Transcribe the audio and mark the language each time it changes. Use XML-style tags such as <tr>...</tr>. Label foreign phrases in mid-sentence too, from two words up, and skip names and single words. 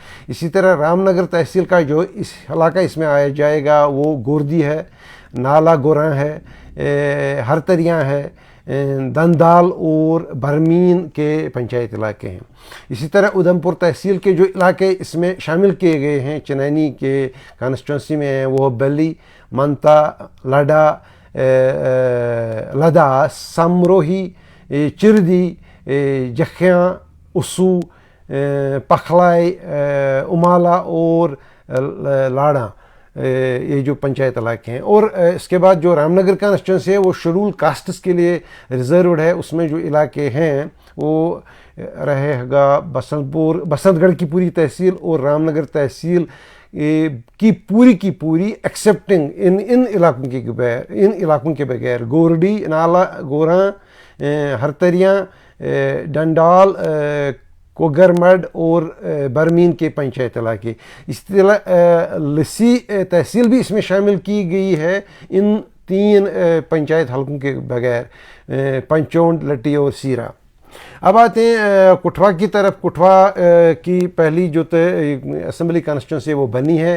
<ur>اسی طرح رام نگر تحصیل کا جو علاقہ اس میں آیا جائے گا وہ گوردی ہے, نالا گوراں ہے, ہرتریاں ہے, دندال اور برمین کے پنچایت علاقے ہیں. اسی طرح ادھمپور تحصیل کے جو علاقے اس میں شامل کیے گئے ہیں چنینی کے کانسٹیچوئنسی میں ہیں وہ بلی, منتا, لدا, سمروہی, چردی, جکھیاں, اسو, پکھلائی, امالا اور لاڑا, یہ جو پنچایت علاقے ہیں. اور اس کے بعد جو رام نگر کانسٹیچوئنسی ہے وہ</ur> <en>scheduled castes</en> <ur>کے لیے ریزروڈ ہے. اس میں جو علاقے ہیں وہ رہے گا بسنت گڑھ کی پوری تحصیل اور رام نگر تحصیل کی پوری ایکسیپٹنگ ان علاقوں کے بغیر گورڈی, نالا گوراں, ہرتریاں, ڈنڈال, کوگرمڈ اور برمین کے پنچایت علاقے. اس طرح لسی تحصیل بھی اس میں شامل کی گئی ہے ان 3 پنچایت حلقوں کے بغیر, پنچونڈ, لٹی اور سیرا. اب آتے ہیں کٹھوا کی طرف. کٹھوا کی پہلی جو</ur> <en>assembly constituency</en> <ur>ہے وہ بنی ہے.</ur>